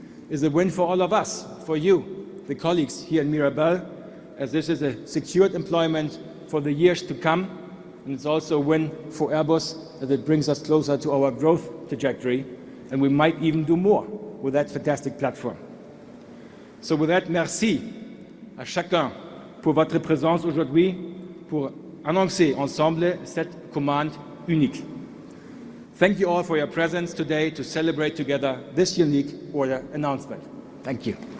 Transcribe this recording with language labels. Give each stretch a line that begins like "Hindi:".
English: It's a win for all of us, for you, the colleagues here in Mirabel, as this is a secured employment for the years to come. And it's also a win for Airbus, that it brings us closer to our growth trajectory, and we might even do more with that fantastic platform. So with that,
French: merci à chacun pour votre présence aujourd'hui pour annoncer ensemble cette commande unique.
English: Thank you all for your presence today to celebrate together this unique order announcement. Thank you.